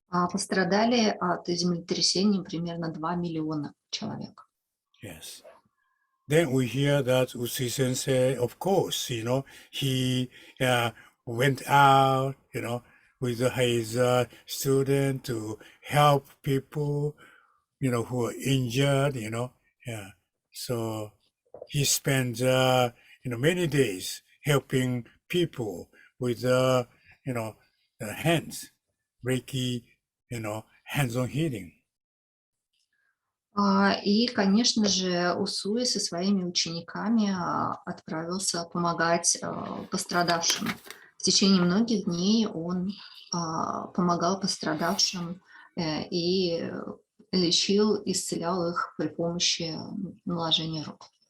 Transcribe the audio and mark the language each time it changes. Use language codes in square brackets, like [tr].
[ru] Пострадали от землетрясения примерно 2 миллиона человек. [en] Yes. Then we hear that Usui Sensei, of course, he went out, with his student to help people, who are injured, yeah. So he spent, many days helping people with, the hands, Reiki, hands-on healing. [ru] И, конечно же, Усуи со своими учениками отправился помогать пострадавшим. В течение многих дней он помогал пострадавшим и лечил, исцелял их при помощи наложения рук.